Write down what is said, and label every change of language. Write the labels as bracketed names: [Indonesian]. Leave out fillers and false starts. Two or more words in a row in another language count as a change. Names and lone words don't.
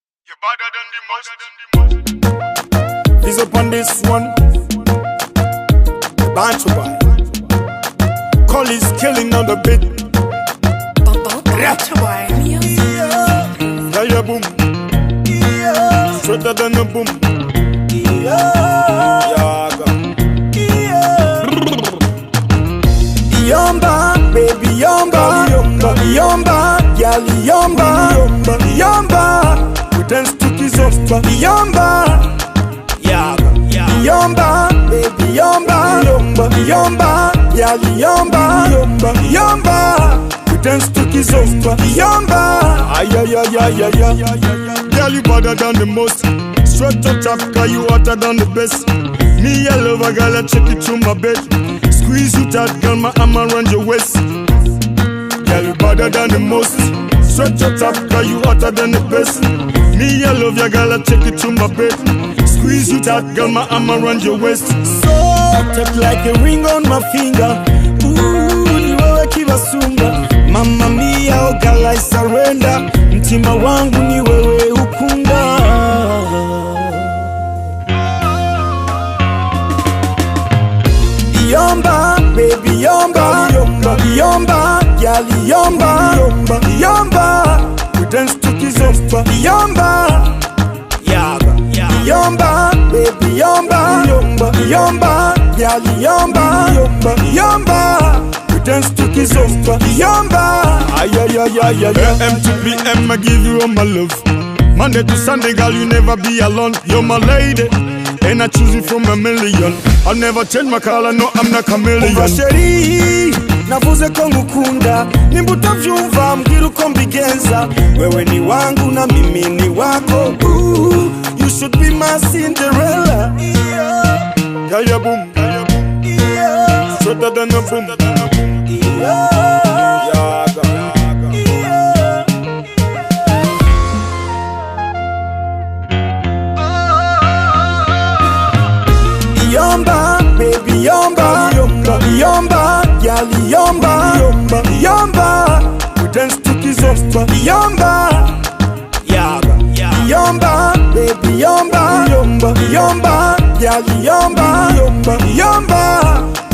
[English] You're better than the most. He's up on this one. Bantu boy. Call is killing on the beat. Yeah, yeah, boom. Straighter than a boom. Yomba, baby yomba, yomba, yali yomba, yomba. We dance to kizomba, yomba, yomba, baby yomba, yomba, yali yomba, yomba. We dance to kizomba, yomba. Ay ay ay ay ay ay. Girl, you better than the most. Straight to Africa, you hotter than the best. Me, I love a girl, I check it to my bed. Squeeze you tight, girl, my arm around your waist. Girl, you better than the most. Straight to Africa, you hotter than the best. Me, I love your girl, I check it to my bed. Squeeze you tight, girl, my arm around your waist. So, tight like a ring on my finger. [Swahili] Ooh, ni wewe kivasunga. [Italian] Mama mia, [English] oh girl, I surrender. [Swahili] Mtima wangu ni wewe ukunda. Yomba, baby yomba, yomba, yali yomba, yomba. [English] We dance to kizomba, yomba, yomba, baby yomba, yomba, yali yomba, yomba. We dance to kizomba, yomba. Ay ay ay ay ay. AM to PM, I give you all my love. Monday to Sunday, girl, you never be alone. You're my lady, and I choose you from a million. I'll never change my color, no, I'm not chameleon. [Rundi] Sheri, navuze ko ngukunda, nimbuta vyumva mbwira uko mbigenza. [Swahili] Wewe ni wangu na mimi ni wako. [English] Ooh, you should be my Cinderella. Yeah, yeah, boom. Straighter than a boom. Yomba, baby yomba, yomba, yali yomba, yomba. We dance to kizomba, yomba, yomba, baby yomba, yomba, yali yomba, yomba.